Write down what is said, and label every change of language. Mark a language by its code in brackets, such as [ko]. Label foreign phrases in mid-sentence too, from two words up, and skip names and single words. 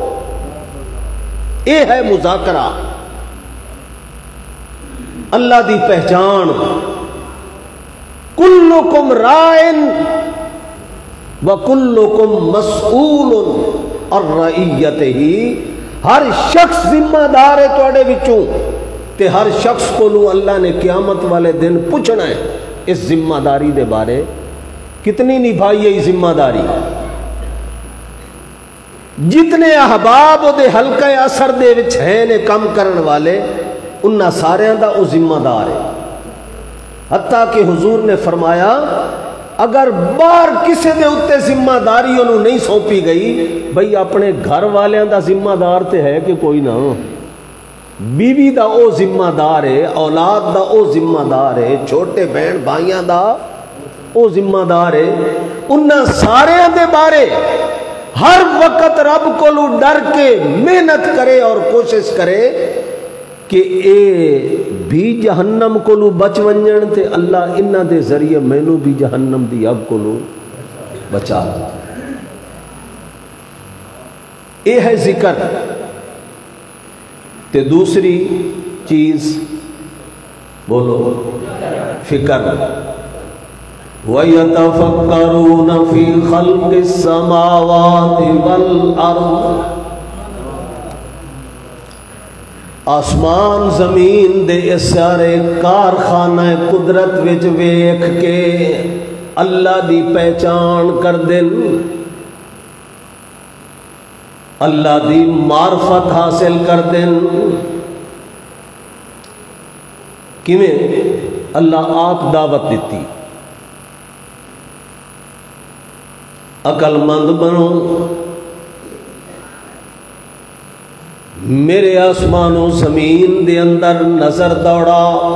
[pa] اے ہے مذاکرہ، اللہ دی پہچان۔ [ar] کلکم راعٍ وکلکم مسئول عن رعیتہ، [pa] ہر شخص ذمہ دار ہے تواڈے وچوں، تے ہر شخص کو اللہ نے قیامت والے دن پوچھنا ہے اس ذمہ داری دے بارے، کتنی نبھائی ہے ذمہ داری۔ جتنے احباب دے حلقہ اثر دے وچ ہیں نے کم کرن والے، انہاں ساریاں دا او ذمہ دار ہے۔ حتیٰ کہ حضور نے فرمایا اگر باہر کسی دے اتے ذمہ داری انہوں نہیں سونپی گئی، بھئی اپنے گھر والیاں دا ذمہ دار تے ہے کہ کوئی نہ، بیوی دا او ذمہ دار ہے، اولاد دا او ذمہ دار ہے، چھوٹے بہن بھائیاں دا او ذمہ دار ہے، انہاں سارے دے بارے ہر وقت رب کو ڈر کے محنت کرے اور کوشش کرے کہ اے بھی جہنم کو بچ ونجن تے اللہ انہاں دے ذریعے مینوں بھی جہنم دی اگ کو بچا۔ یہ ہے ذکر. تے دوسری چیز بولو فکر. [ar] وَيَتَفَكَّرُونَ فِي خَلْقِ السَّمَاوَاتِ وَالْأَرْضِ. [pa] آسمان زمین دے اس سارے کارخانہ قدرت وچ ویکھ کے اللہ دی پہچان کر دن، اللہ دی معرفت حاصل کر دن. کیویں؟ اللہ آپ دعوت دیتی، عقل مند بنو، میرے آسمان و زمین دے اندر نظر دوڑا،